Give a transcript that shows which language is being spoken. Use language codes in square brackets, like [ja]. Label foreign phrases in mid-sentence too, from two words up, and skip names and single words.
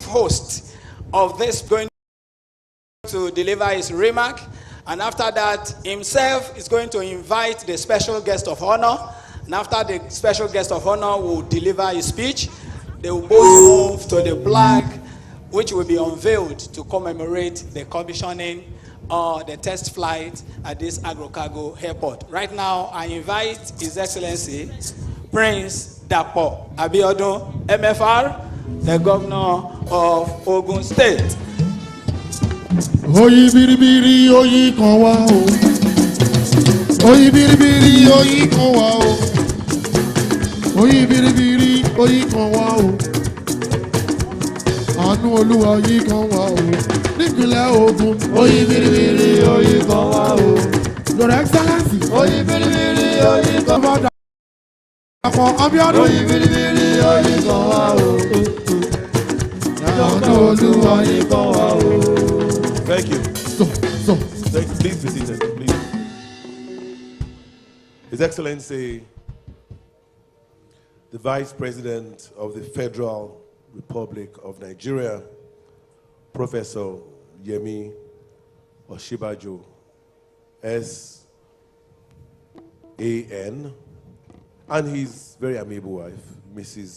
[en] Host of this going to deliver his remark, and after that himself is going to invite the special guest of honor, and after the special guest of honor will deliver his speech, they will both move to the flag which will be unveiled to commemorate the commissioning or the test flight at this Agro Cargo Airport. Right now, I invite His Excellency Prince Dapo Abiodun, MFR, the Governor of Ogun State. [yo] Oyi biribiri oyi kan wa o. Oyi biribiri oyi kan wa o. Oyi biribiri oyi kan wa o. Àánú Olúwa yìí kan wá o. Nípínlẹ̀ Ògùn. Oyi biribiri oyi kan wá o. [en] Your Excellency. [yo] Oyi biribiri oyi kan wá o. Dàpọ̀ Abíọ́dún. Oyi biribiri oyi kan wá o. Àánú Olúwa yìí kan wá o. [en] Thank you. Thank you. Please be seated, please. His Excellency, the Vice President of the Federal Republic of Nigeria, Professor Yemi Osinbajo, S.A.N., and his very amiable wife, Mrs.